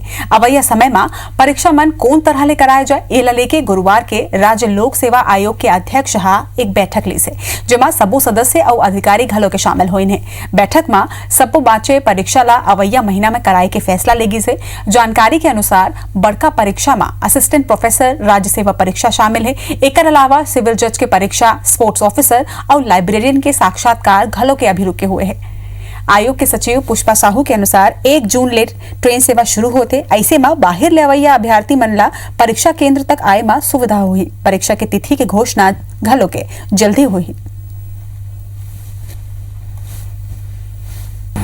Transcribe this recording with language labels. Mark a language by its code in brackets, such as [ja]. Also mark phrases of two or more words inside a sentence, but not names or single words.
[hne] अब यह समय में परीक्षा मन कौन तरह ले कराया जाए, एला लेके गुरुवार के राज्य लोक सेवा आयोग के अध्यक्ष हा एक बैठक ली से, जेमा सबो सदस्य और अधिकारी घलो के शामिल होइन है। बैठक में सबो बाचे परीक्षा ला अवैया महीना में कराए के फैसला लेगी से। जानकारी के अनुसार बड़का परीक्षा में [en] assistant professor [hne] राज्य सेवा परीक्षा शामिल है। एकर अलावा सिविल जज के परीक्षा, [en] sports officer [hne] और लाइब्रेरियन के साक्षात्कार घलो के अभी रुके हुए हैं। आयोग के सचिव पुष्पा साहू के अनुसार 1 जून ले ट्रेन सेवा शुरू होते, ऐसे में बाहर ले अवैया अभ्यर्थी मन ला परीक्षा केंद्र तक आए में सुविधा हुई। परीक्षा की तिथि की घोषणा घलो के जल्दी हुई।